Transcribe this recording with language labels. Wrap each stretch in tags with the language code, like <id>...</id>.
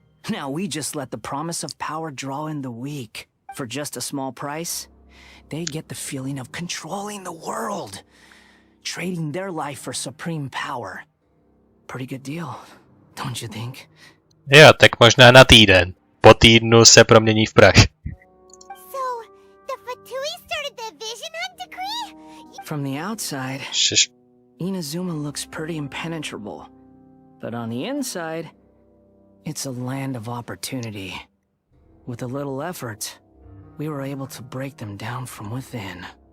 <en>Now we just let the promise of power draw in the weak. For just a small price, they get the feeling of controlling the world. trading their life for supreme power. Pretty good deal, don't you think?</en> <cs>Jo, tak možná na týden. Po týdnu se promění v prach.</cs> <en>So, the Fatui started the Vision Hunt decree? From the outside, Inazuma looks pretty impenetrable. But on the inside, it's a land of opportunity. With a little effort, we were able to break them down from within.</en>